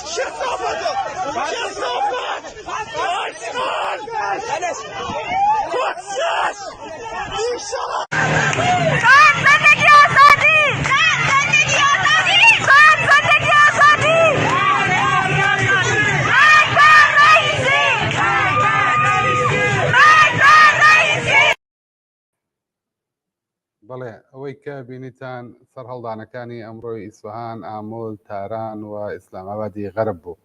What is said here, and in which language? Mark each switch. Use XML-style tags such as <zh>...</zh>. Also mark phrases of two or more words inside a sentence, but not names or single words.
<fa>کثافت آشقال کسش بیشرف. زندگی آزادی، زندگی آزادی، زندگی آزادی.</fa> <ckb>بەڵێ ئەوەی کە بینیتان سەرهەڵدانەکانی ئەمڕۆی ئیسفەهان، ئامۆل، تاران و ئیسلامابادی غەرب بوو.</ckb>